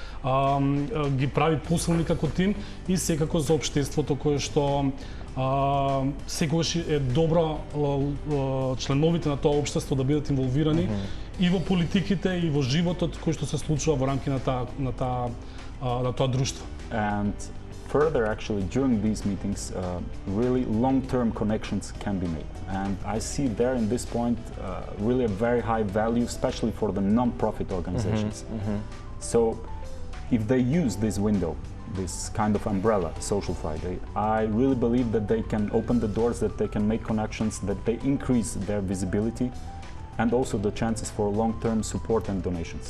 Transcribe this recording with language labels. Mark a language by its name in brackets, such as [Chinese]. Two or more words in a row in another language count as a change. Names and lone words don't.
[Macedonian] ги прави посилни како тим и секако за општеството кое што секогаш е добро членовите на тоа општество да бидат инволвирани и во политиките и во животот кој што се случува во рамки на тоа друштво. [English] And further, actually, during these meetings, really long-term connections can be made. And I see there in this point really a very high value, especially for the non-profit organizations. So if they use this window, this kind of umbrella, Social Friday, I really believe that they can open the doors, that they can make connections, that they increase their visibility and also the chances for long-term support and donations.